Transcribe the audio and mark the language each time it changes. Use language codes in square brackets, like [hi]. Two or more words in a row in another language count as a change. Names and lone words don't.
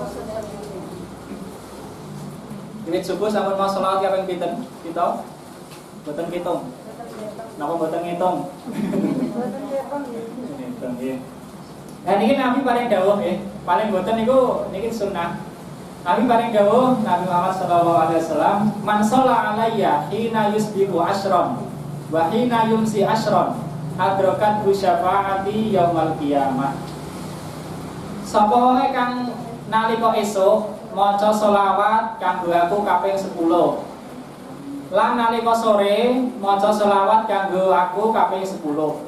[jv] Wiwit subuh sampun mau selawat kaping pinten? Kita boten ngitung. Napa boten ngitung? Boten ngitung nggih. Nah niki Nabi paling dawuh nggih, paling boten niku niki sunnah. Nabi paling dawuh Nabi Muhammad [ar] صلى الله عليه وسلم من صلى علي حين يصبح عشرا وحين يمسي عشرا أدركت شفاعتي يوم القيامة." [jv] Sapa wae kang nalika esuk maca selawat kanggo aku kaping 10. Lan nalika sore maca selawat kanggo aku kaping 10.